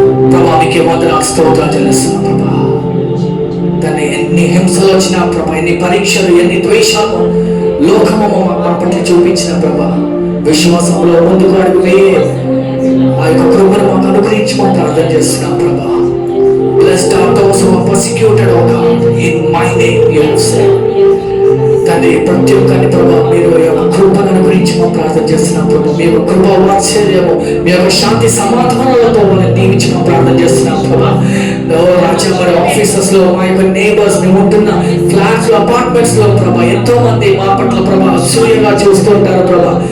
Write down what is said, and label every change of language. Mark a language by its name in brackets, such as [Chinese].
[Telugu] ప్రభా మీకే వందనాలు స్తోత్రాలు చెల్లిస్తున్నాం ప్రభా. దాన్ని ఎన్ని హింసలు వచ్చినా ప్రభా, ఎన్ని పరీక్షలు, ఎన్ని ద్వేషాలు లోకము మా పట్ల చూపించిన ప్రభా, విశ్వాసంలో ముందుకు అడుగులే ఆ యొక్క కృపను మాకు అనుగ్రహించమని ప్రార్థన చేస్తున్నాం ప్రభా. [English] Blessed are those who are persecuted, O God, in my name, you have said. [Telugu] తండ్రి ప్రతి ఒక్కరిని ప్రభా మీరు యొక్క కృపను అనుగ్రహించి మా ప్రార్థన చేస్తున్నాం ప్రభా. మీ యొక్క కృప వాత్సల్యము, మీ యొక్క శాంతి సమాధానాలతో వాళ్ళని దీవించి మా ప్రార్థన చేస్తున్నాం ప్రభా. రాజా మరి ఆఫీసెస్ లో, మా యొక్క నేబర్స్, మేము ఉంటున్న ఫ్లాట్స్ లో, అపార్ట్మెంట్స్ లో ప్రభా ఎంతో మంది మా పట్ల ప్రభా అసూయగా చూస్తూ ఉంటారు ప్రభా.